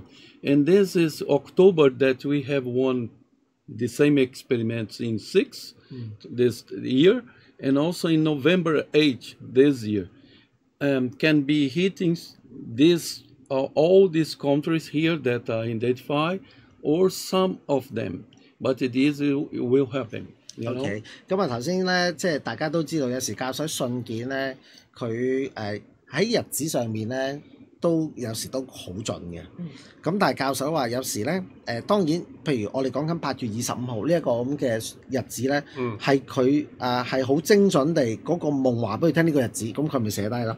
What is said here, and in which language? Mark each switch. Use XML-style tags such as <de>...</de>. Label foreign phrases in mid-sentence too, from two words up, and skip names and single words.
<en>And this is October that we have one the same experiments in 6 this year, and also in November 8 this year. Can be hitting all these countries here that are identified, or some of them, but it will happen.</en> <yue>OK， 咁頭先咧，即係大家都知道，有時教授信件咧，佢喺日子上面咧，都有時都好準嘅。咁但係教授話有時咧，當然，譬如我哋講緊8月25號呢一個咁嘅日子咧，係佢係好精準地嗰個夢話俾佢聽呢個日子，咁佢咪寫低啦。</yue>